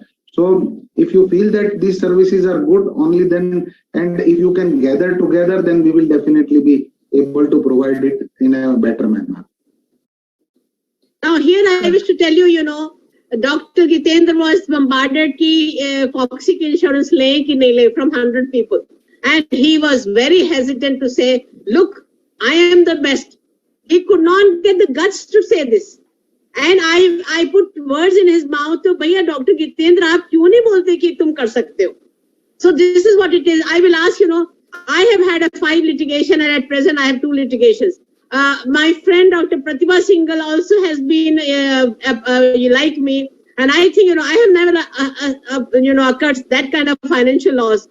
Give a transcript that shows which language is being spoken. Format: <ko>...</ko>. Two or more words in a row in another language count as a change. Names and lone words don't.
<en>So if you feel that these services are good, only then, and if you can gather together, then we will definitely be able to provide it in a better manner. Now here I wish to tell you, Dr. Gitendra was bombarded</en> <hi>ki Foxy ki insurance le ki nahi le</hi> <en>from 100 people. And he was very hesitant to say, look, I am the best. He could not get the guts to say this. And I put words in his mouth,</en> <hi>तो भैया</hi> <en>Dr. Gitendra,</en> <hi>आप क्यों नहीं बोलते कि तुम कर सकते हो?</hi> <en>So this is what it is. I will ask, I have had 5 litigation, and at present I have 2 litigations. My friend Dr. Pratibha Singhal also has been like me, and I think I have never occurred that kind of financial loss.</en>